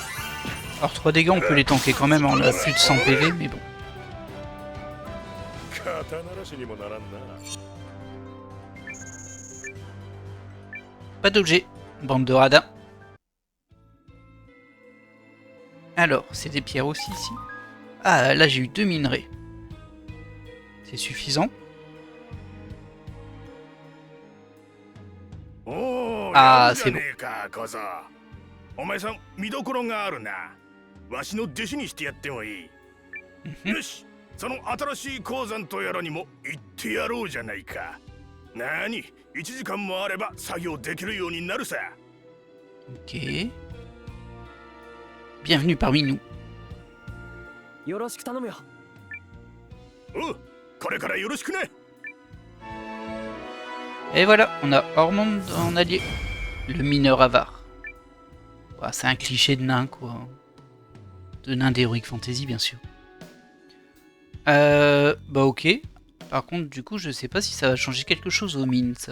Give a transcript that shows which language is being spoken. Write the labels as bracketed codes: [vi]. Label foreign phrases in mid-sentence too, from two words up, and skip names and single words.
[fr] Alors 3 dégâts, on peut les tanker quand même, on a plus de 100 PV, mais bon. [ja] 肩慣らしにもならんな。 [fr] Pas d'objet. Bande de radins. Alors, c'est des pierres aussi ici. Ah, là j'ai eu 2 minerais. C'est suffisant? Ah, c'est bon. [ja] お前さん見どころがあるな。わしの弟子にしてやってもいい。よし、その新しい鉱山とやらにも行ってやろうじゃないか。なに、1時間もあれば作業できるようになるさ。 [fr] Ok. Bienvenue parmi nous. [ja] よろしく頼むよ。おう、これからよろしくね。 [fr] Et voilà, on a Ormond en allié. Le mineur avare. Bah, c'est un cliché de nain, quoi. De nain d'Heroic Fantasy, bien sûr. Bah ok. Par contre, du coup, je sais pas si ça va changer quelque chose aux mines, ça.